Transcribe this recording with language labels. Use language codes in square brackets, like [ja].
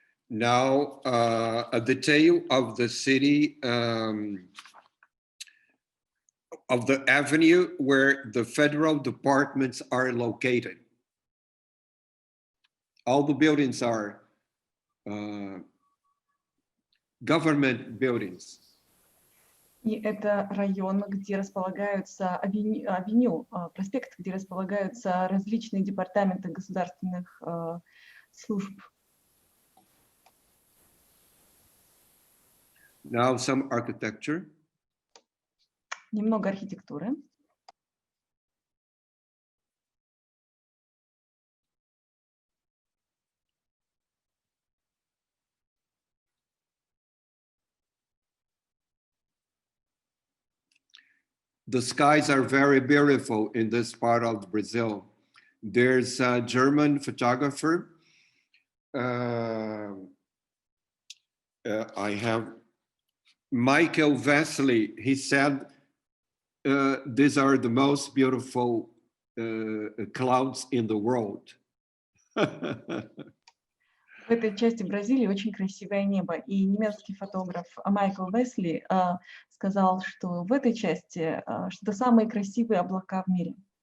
[en] Now, a detail of the city, of the avenue where the federal departments are located. All the buildings are government buildings. [ru] И это район, где располагаются авеню, проспект, где располагаются различные департаменты государственных служб. [en] Now some architecture. [ru] Немного архитектуры. [en] The skies are very beautiful in this part of Brazil. There's a German photographer. I have Michael Vesely. He said, these are the most beautiful clouds in the world. [ru] В этой части Бразилии очень красивое небо. И немецкий фотограф Майкл Весли сказал, что в этой части что это самые красивые облака в мире.